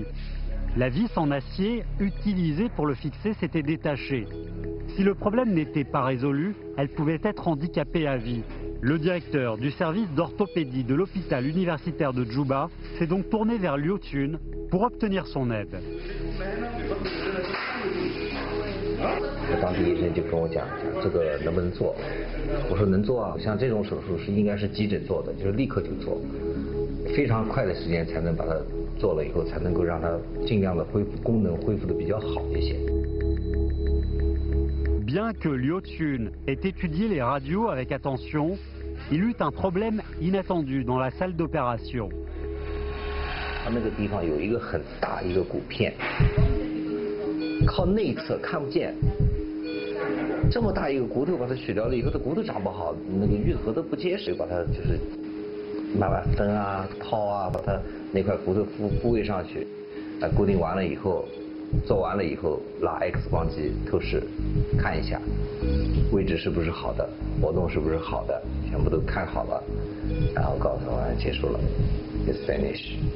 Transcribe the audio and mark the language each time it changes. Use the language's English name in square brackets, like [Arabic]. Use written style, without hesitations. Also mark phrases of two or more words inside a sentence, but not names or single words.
[French] La vis en acier utilisée pour le fixer s'était détachée. Si le problème n'était pas résolu, elle pouvait être handicapée à vie. Le directeur du service d'orthopédie de l'hôpital universitaire de Djouba s'est donc tourné vers Liu Chun pour obtenir son aide. [Chinese] 当地医生就跟我讲这个能不能做，我说能做啊，像这种手术应该是急诊做的，就是立刻就做，非常快的时间才能把它做了以后，才能够让它尽量的恢复功能，恢复的比较好一些。 [French] Bien que Liu Chun ait étudié les radios avec attention, il eut un problème inattendu dans la salle d'opération. [Chinese] 他那个地方有一个很大一个骨片，靠内侧看不见。这么大一个骨头把它取掉了以后，它骨头长不好，那个愈合的不结实，把它就是慢慢分啊、掏啊，把它那块骨头复位上去，固定完了以后，做完了以后拉 X 光机透视看一下，位置是不是好的，活动是不是好的，全部都看好了，然后告诉我结束了 ， [English] It's finished。